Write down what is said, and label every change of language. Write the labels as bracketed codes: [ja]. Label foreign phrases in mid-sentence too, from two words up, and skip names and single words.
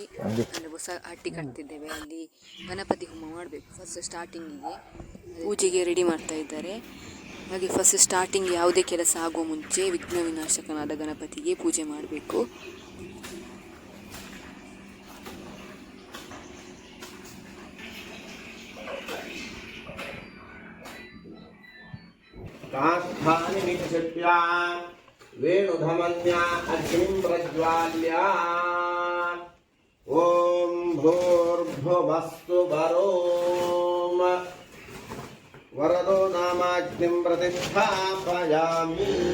[kn] ಅಂದರೆ ಹೊಸ ಹಟ್ಟಿ ಕಟ್ತಿದ್ದೇವೆ, ಅಲ್ಲಿ ಗಣಪತಿ ಹೋಮ ಮಾಡಬೇಕು. [en] first startingige [kn] ಪೂಜೆಗೆ ರೆಡಿ ಮಾಡ್ತಾ ಇದ್ದಾರೆ. ಹಾಗೆ [en] first starting [kn] ಯಾವುದೇ ಕೆಲಸ ಆಗುವ ಮುಂಚೆ ವಿಘ್ನ ವಿನಾಶಕನಾದ ಗಣಪತಿಗೆ ಪೂಜೆ ಮಾಡಬೇಕು. [sa] काष्ठानि निक्षिप्य वेणुधमन्या अग्निं प्रज्वाल्य ॐ भूर्भुवस्तु वरोम वरदो नामाग्निं प्रतिष्ठापयामि।